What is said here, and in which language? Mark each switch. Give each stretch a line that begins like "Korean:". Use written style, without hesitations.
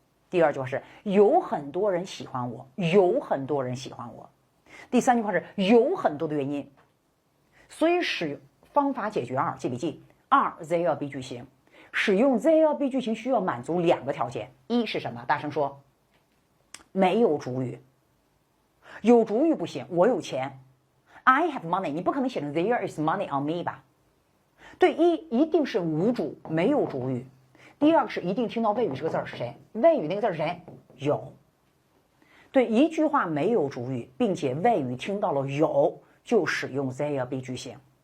Chinese: 第二句话是有很多人喜欢我，有很多人喜欢我。第三句话是有很多的原因，所以使用方法解决2，记笔记2
English: there be
Chinese: 句型，使用 there be 句型需要满足2个条件，一是什么？大声说。没有主语，有主语不行。我有钱
English: ，I have money，
Chinese: 你不可能写成
English: There is money on me 吧？
Chinese: 对，一定是无主，没有主语。第二个是一定听到谓语这个字儿是谁？谓语那个字是谁？有。对，一句话没有主语，并且谓语听到了有，就使用
English: there be
Chinese: 句型。